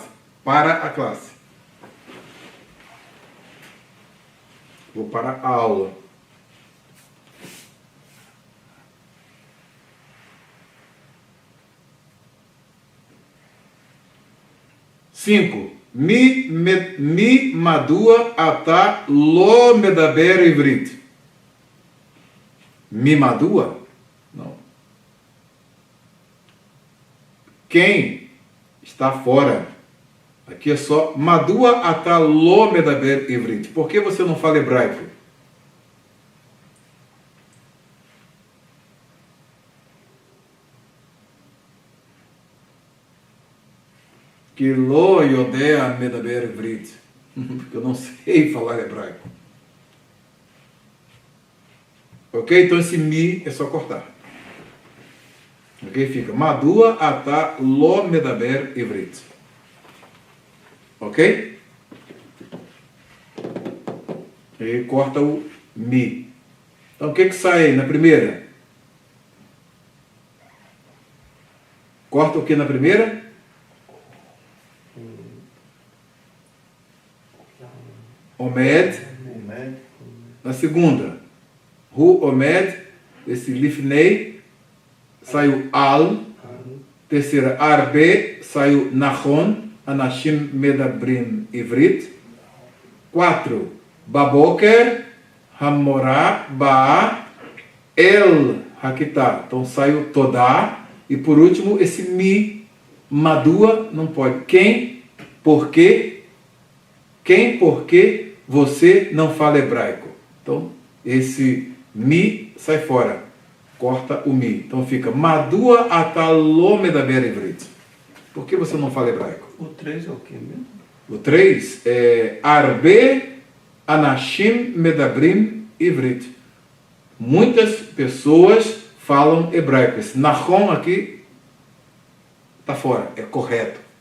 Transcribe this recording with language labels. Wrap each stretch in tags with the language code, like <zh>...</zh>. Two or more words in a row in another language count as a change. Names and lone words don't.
<pt>Para a classe. Vou para a aula. Cinco.</pt> <he>מי מדוע אתה לא מדבר עברית. מי מדוע?</he> <pt>Não. Quem está fora? Aqui é só</pt> <he>מדוע אתה לא מדבר עברית.</he> <pt>Por que você não fala hebraico?</pt> <he>Que לא יודע מדבר עברית.</he> <pt>Porque eu não sei falar hebraico. Ok? Então esse mi é só cortar. Ok? Fica</pt> <he>מדוע אתה לא מדבר עברית.</he> <pt>Ok? E corta o mi. Então o que sai aí na primeira? Corta o que na primeira? Omed. Na segunda,</pt> <he>הוא עומד.</he> <pt>Esse lifnei saiu al. Terceira, Arbe saiu Nachon.</pt> <he>אנשים מדברים עברית.</he> <pt>4.</pt> <he>בבוקר המורה באה אל הכיתה.</he> <pt>Então saiu todá. E por último esse mi madua não pode. Quem, por quê? Quem, por quê você não fala hebraico? Então esse mi sai fora. Corta o mi. Então fica</pt> <he>מדוע אתה לא מדבר עברית.</he> <pt>Por que você não fala hebraico? O 3 é o que mesmo? O 3 é</pt> <he>הרבה אנשים מדברים עברית.</he> <pt>Muitas pessoas falam hebraico. Esse Nahom aqui está fora, é correto.</pt>